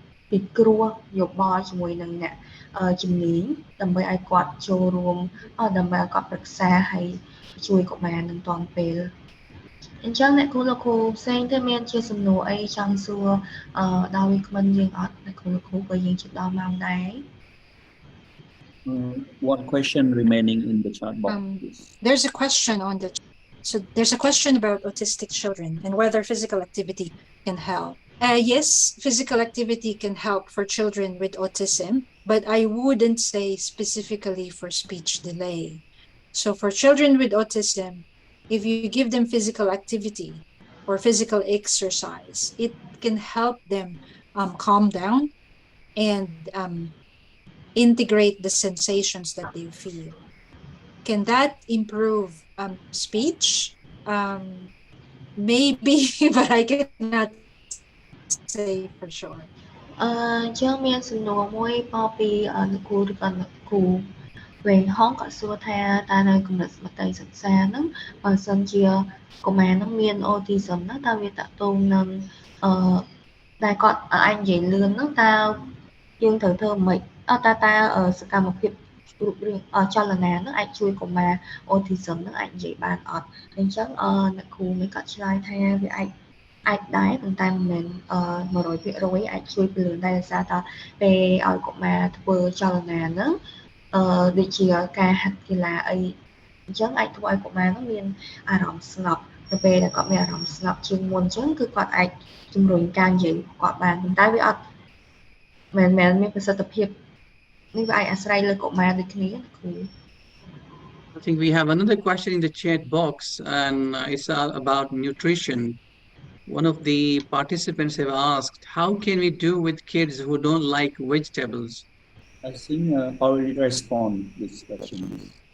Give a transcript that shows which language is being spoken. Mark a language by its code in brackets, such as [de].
[km] ពិគ្រោះយោបល់ជាមួយនឹងអ្នកជំនាញដើម្បីឲ្យគាត់ចូលរួមដើម្បីឲ្យគាត់ប្រឹក្សាហើយជួយកុមារនឹងទាន់ពេលអញ្ចឹងអ្នកគ្រូលោកគ្រូផ្សេងទេមានជាសំណួរអីចង់សួរដល់វាគ្មិនយើងអត់អ្នកគ្រូលោកគ្រូក៏យើងជិតដល់ម៉ោងដែរ [en] One question remaining in the chat box. There's a question there's a question about autistic children and whether physical activity can help. Yes, physical activity can help for children with autism, but I wouldn't say specifically for speech delay. So for children with autism, if you give them physical activity or physical exercise, it can help them calm down and integrate the sensations that they feel. Can that improve speech? Maybe, but I cannot say for sure. [km] ចឹងមានសំណួរមួយមកពីលោកគ្រូឬក៏លោកគ្រូវែងហងគាត់សួរថាតើនៅកម្រិតសមត្ថកិច្ចសិក្សាហ្នឹងបើសិនជាកុមារហ្នឹងមាន autism ហ្នឹងតើវាតាក់ទងនឹង តែគាត់អាចនិយាយលឿនហ្នឹងតើយើងត្រូវធ្វើម៉េចតើសកម្មភាពរូបរាងចលនាហ្នឹងអាចជួយកុមារ autism ហ្នឹងអាចនិយាយបានអត់អញ្ចឹងអ្នកគ្រូមិនគាត់ឆ្លើយថាវាអាចដែរប៉ុន្តែមិនមែន100% អាចជួយពលឿនដែរដោយសារតែពេលឲ្យកុមារធ្វើចលនាហ្នឹង ដូចជាការហាត់កីឡាអីអញ្ចឹងអាចធ្វើឲ្យកុមារហ្នឹងមានអារម្មណ៍ស្ងប់ទៅពេលដែលគាត់មានអារម្មណ៍ស្ងប់ជាងមុនអញ្ចឹងគឺគាត់អាចជំរុញការនិយាយរបស់គាត់បានប៉ុន្តែវាអត់ មានប្រសិទ្ធភាពនេះវាអាចអាស្រ័យលើកុមារដូចគ្នាគ្រូ [en] I think we have another question in the chat box, and it's about nutrition. One of the participants have asked, how can we do with kids who don't like vegetables? I think already respond this question.